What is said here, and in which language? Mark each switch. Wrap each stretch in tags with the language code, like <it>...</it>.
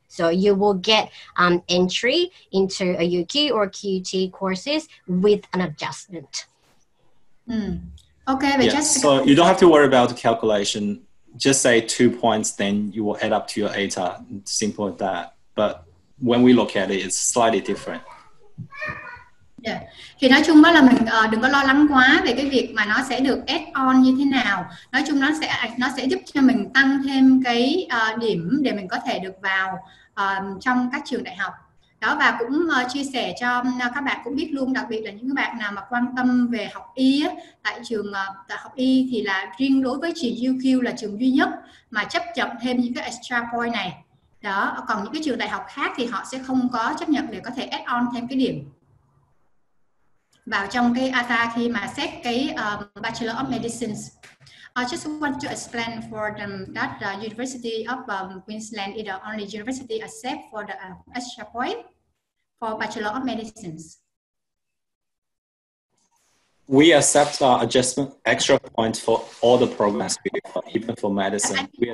<en>So you will get entry into a UQ or QT courses with an adjustment. Okay, yeah, so you don't have to worry about the calculation. Just say 2 points, then you will add up to your ATA. Simple as that. But when we look at it, it's slightly different. Yeah.</en> <vi>Thì nói chung đó là mình đừng có lo lắng quá về cái việc mà nó sẽ được add on như thế nào. Nói chung nó sẽ giúp cho mình tăng thêm cái điểm để mình có thể được vào trong các trường đại học. Đó, và cũng chia sẻ cho các bạn cũng biết luôn, đặc biệt là những bạn nào mà quan tâm về học y á, tại trường tại học y thì là riêng đối với trường UQ là trường duy nhất mà chấp nhận thêm những cái extra point này. Đó, còn những cái trường đại học khác thì họ sẽ không có chấp nhận để có thể add on thêm cái điểm vào trong cái ATA khi mà xét cái Bachelor of Medicine.</vi> <en>I just want to explain for them that the University of Queensland is the only university accept for the extra point for Bachelor of Medicine. We accept adjustment extra points for all the programs, even for medicine.</en>